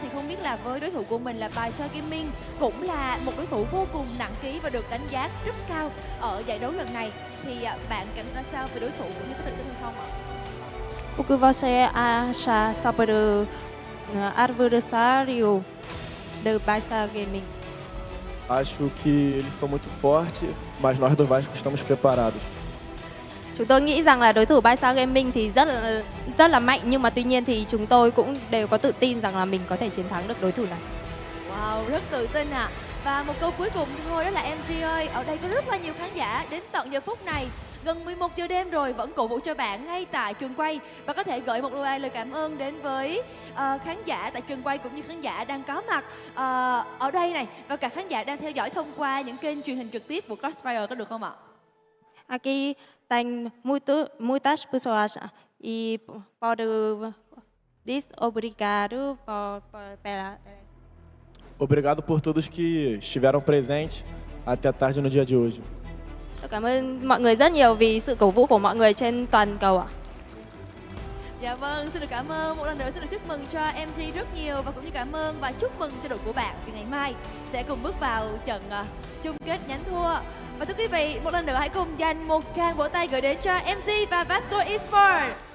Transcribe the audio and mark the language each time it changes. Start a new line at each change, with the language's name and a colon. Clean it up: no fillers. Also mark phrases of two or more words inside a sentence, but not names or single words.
Vietnamese: Thì không biết là với đối thủ của mình là BaiSha Gaming cũng là một đối thủ vô cùng nặng ký và được đánh giá rất cao ở giải đấu lần này. Thì bạn cảm thấy sao về đối thủ cũng như có tự tin hay không ạ?
Portuguese: O que você acha sobre o adversário do BaiSha Gaming? Acho que eles são muito fortes, mas nós do Vasco estamos preparados.
Vietnamese: Chúng tôi nghĩ rằng là đối thủ BaiSha Gaming thì rất là mạnh, nhưng mà tuy nhiên thì chúng tôi cũng đều có tự tin rằng là mình có thể chiến thắng được đối thủ này. Wow, rất tự tin ạ. Và một câu cuối cùng thôi đó là MG ơi, ở đây có rất là nhiều khán giả đến tận giờ phút này gần 11 giờ đêm rồi vẫn cổ vũ cho bạn ngay tại trường quay và có thể gửi một lời cảm ơn đến với khán giả tại trường quay cũng như khán giả đang có mặt ở đây này và cả khán giả đang theo dõi thông qua những kênh truyền hình trực tiếp của CROSSFIRE có được không ạ?
Portuguese: Aqui tem muitas pessoas e pode obrigado pela. Obrigado por todos que estiveram presentes até tarde no dia de hoje.
Vietnamese: Tôi cảm ơn mọi người rất nhiều vì sự cổ vũ của mọi người trên toàn cầu ạ. Dạ vâng, xin được cảm ơn một lần nữa, xin được chúc mừng cho MC rất nhiều và cũng như cảm ơn và chúc mừng cho đội của bạn vì ngày mai sẽ cùng bước vào trận chung kết nhánh thua. Và thưa quý vị, một lần nữa hãy cùng dành một tràng vỗ tay gửi đến cho MC và VASCO ESPORTS.